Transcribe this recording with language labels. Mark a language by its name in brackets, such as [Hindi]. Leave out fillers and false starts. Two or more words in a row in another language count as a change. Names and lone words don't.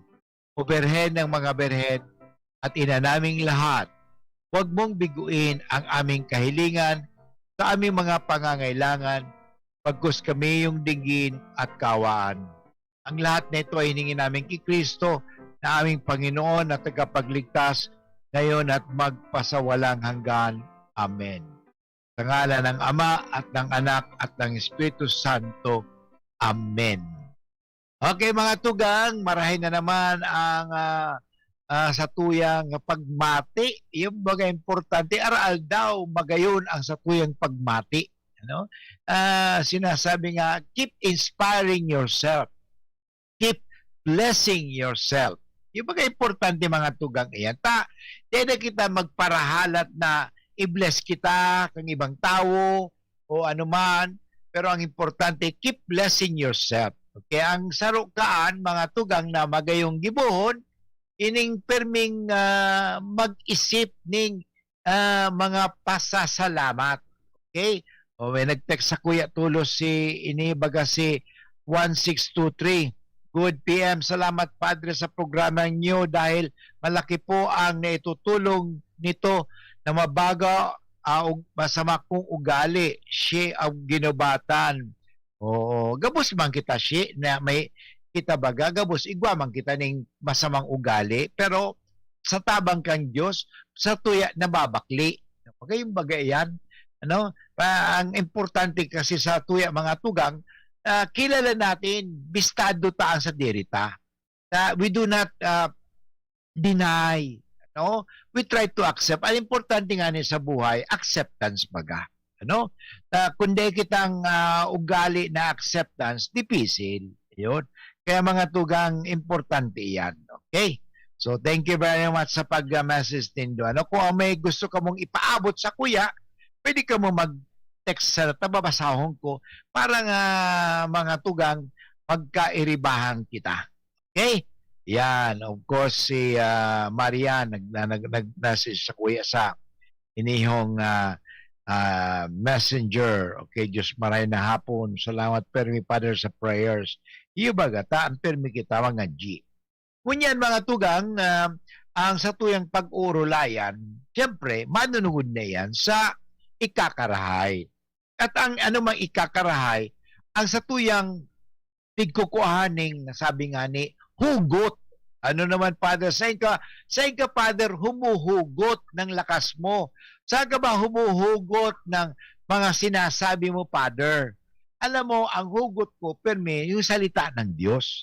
[Filipino] O Birhen ng mga Birhen at ina naming lahat, huwag mong biguin ang aming kahilingan sa aming mga pangangailangan, pagkus kami yung dinggin at kawaan. Ang lahat na ito ay hiningi namin kay Kristo na aming Panginoon at tagapagligtas ngayon at magpasawalang hanggan. Amen. Sa ngalan ng Ama at ng Anak at ng Espiritu Santo. Amen. [Bikol] Okay mga tugang, marahin na naman ang satuyang pagmati. Yung baga importante, aral daw magayon ang satuyang pagmati. Ano? Sinasabi nga, [English] keep inspiring yourself. Keep blessing yourself. [Bikol] Yung baga importante mga tugang iyan. Di na kita magparahalat na i-bless kita kang ibang tao o anuman. Pero ang importante, [English] keep blessing yourself. [Bikol] Okay, ang sarukaan, mga tugang na magayong gibuhon, ining perming mag-isip ning mga pasasalamat. Okay? O may nag-text sa Kuya Tulos inibaga si 1623. [English] Good PM. [Filipino] Salamat Padre sa programa niyo dahil malaki po ang naitutulong nito na mabago masama kong ugali. [Bikol] Siya ang ginubatan. Oo, gabos man kita siya na may kita baga, gabos igwa man kita ning masamang ugali, pero sa tabang kang Diyos, sa tuya nababakli. Yung bagay yan. Ano? Ang importante kasi sa tuya mga tugang, kilala natin, bistado taan sa dirita. [English] We do not deny. No? We try to accept. [Bikol] Ang importante nga sa buhay, acceptance baga. Ano? Kundi kitang ugali na acceptance, dipisil. Yun. Kaya mga tugang, importante yan. Okay? So, [English] thank you very much [Bikol] sa pag-message nindo. Ano? Kung may gusto ka mong ipaabot sa kuya, pwede ka mo mag-text sa tababasahon ko para nga mga tugang magkairibahan kita. Okay? Yan. Of course, si Marian nag-message sa kuya sa inihong messenger. Okay, Diyos maray na hapon. Salamat permi Father sa prayers. Iyo baga, taan permi kita mga G. Kunyan mga tugang, ang satuyang pag-urulayan, siyempre, manunugod na yan sa ikakarahay. At ang anumang ikakarahay, ang satuyang pigkukuhaning, sabi nga ni, hugot. [Filipino] Ano naman, Father? Saan ka, Father, humuhugot ng lakas mo? Saan ka ba humuhugot ng mga sinasabi mo, Father? Alam mo, ang hugot ko, perme, yung salita ng Diyos.